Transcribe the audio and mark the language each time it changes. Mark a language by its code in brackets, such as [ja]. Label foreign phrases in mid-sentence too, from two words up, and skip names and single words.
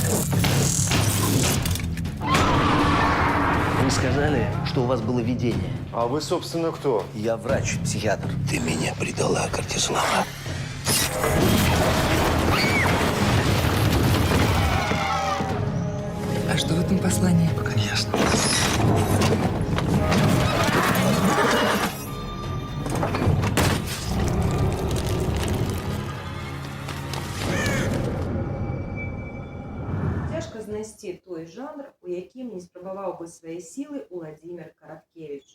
[ru] Вы сказали, что у вас было видение. А вы, собственно, кто? Я врач, психиатр. Ты меня предала, Картислава. А что в этом послании? Пока не ясно. [be] Цяжка знайсці той жанр, у якім не спрабаваў бы свае сілы Владзімір Караткевіч.